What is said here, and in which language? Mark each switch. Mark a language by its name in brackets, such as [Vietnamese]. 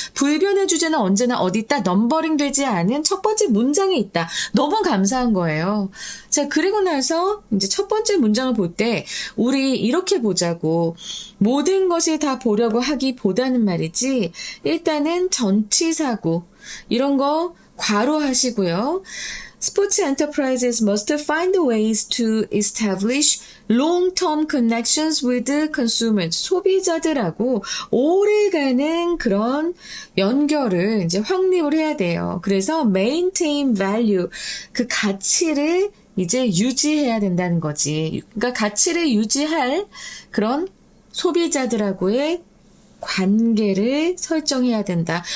[Korean] 불변의 주제는 언제나 어디 있다? 넘버링 되지 않은 첫 번째 문장에 있다. 너무 감사한 거예요. 자, 그리고 나서 이제 첫 번째 문장을 볼 때 우리 이렇게 보자고 모든 것을 다 보려고 하기보다는 말이지 일단은 전치사구 이런 거 괄호하시고요. [English] Sports enterprises must find ways to establish long-term connections with consumers. [Korean] 소비자들하고 오래가는 그런 연결을 이제 확립을 해야 돼요. 그래서 [English] maintain value, [Korean] 그 가치를 이제 유지해야 된다는 거지. 그러니까 가치를 유지할 그런 소비자들하고의 관계를 설정해야 된다.